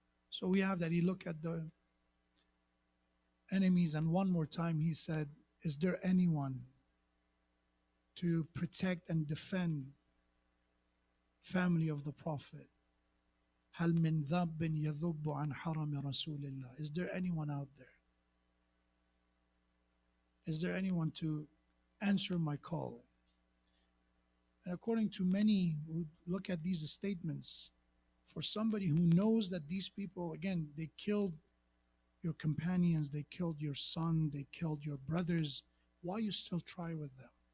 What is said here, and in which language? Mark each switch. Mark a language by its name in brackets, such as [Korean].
[English] So we have that he looked at the enemies and one more time he said, is there anyone to protect and defend family of the Prophet? [Arabic] هل من ذاب يذب عن حرم رسول الله? [English] Is there anyone out there? Is there anyone to answer my call? And according to many who look at these statements, for somebody who knows that these people, again, they killed your companions, they killed your son, they killed your brothers, why you still try with them?